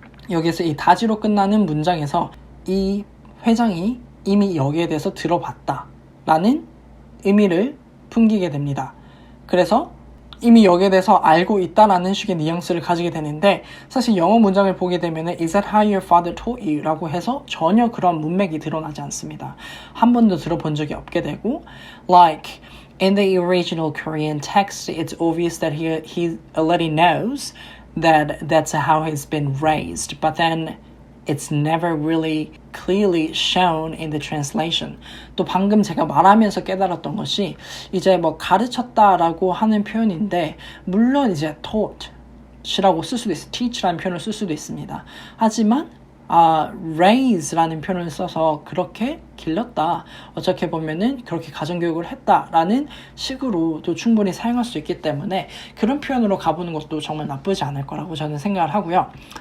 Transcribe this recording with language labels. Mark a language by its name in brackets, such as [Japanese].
[Korean] 여기서 이 다지로 끝나는 문장에서 이 회장이 이미 여기에 대해서 들어봤다 라는 의미를 풍기게 됩니다. 그래서 이미 여기에 대해서 알고 있다라는 식의 뉘앙스를 가지게 되는데, 사실 영어 문장을 보게 되면 [English] Is that how your father taught you? [Korean] 라고 해서 전혀 그런 문맥이 드러나지 않습니다. 한 번도 들어본 적이 없게 되고, [English] like in the original Korean text, it's obvious that he already knows that that's how he's been raised, but then it's never really clearly shown in the translation. [Korean] 또 방금 제가 말하면서 깨달았던 것이 이제 뭐 가르쳤다라고 하는 표현인데, 물론 이제 taught이라고 쓸 수도 있어요. teach라는 표현을 쓸 수도 있습니다. 하지만 raise라는 표현을 써서 그렇게 길렀다, 어떻게 보면은 그렇게 가정교육을 했다라는 식으로도 충분히 사용할 수 있기 때문에 그런 표현으로 가보는 것도 정말 나쁘지 않을 거라고 저는 생각을 하고요.